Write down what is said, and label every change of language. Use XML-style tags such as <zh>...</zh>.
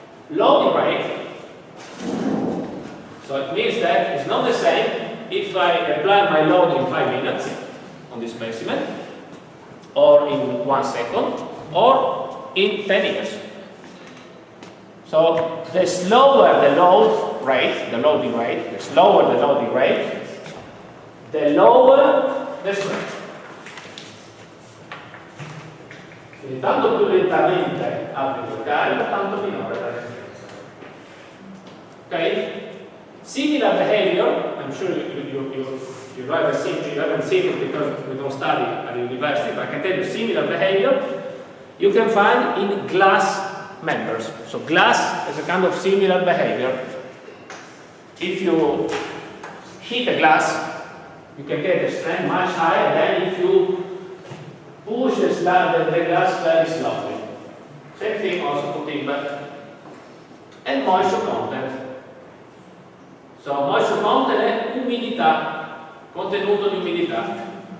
<en>Loading rate, so it means that it's not the same if I apply my load in 5 minutes on this specimen, or in 1 second, or in 10 years. So the slower the load rate, the loading rate, the slower the loading rate, the lower the strength.</en> <it>Quindi tanto più lentamente applico il carico, tanto minore la resistenza.</it> <en>Okay? Similar behavior, I'm sure you haven't seen it because we don't study at the university, but I can tell you similar behavior you can find in glass members. So glass has a kind of similar behavior. If you heat a glass, you can get the strength much higher than if you push the glass very slowly. Same thing also for timber. And moisture content. So moisture content</en> <it>è umidità, contenuto di umidità.</it>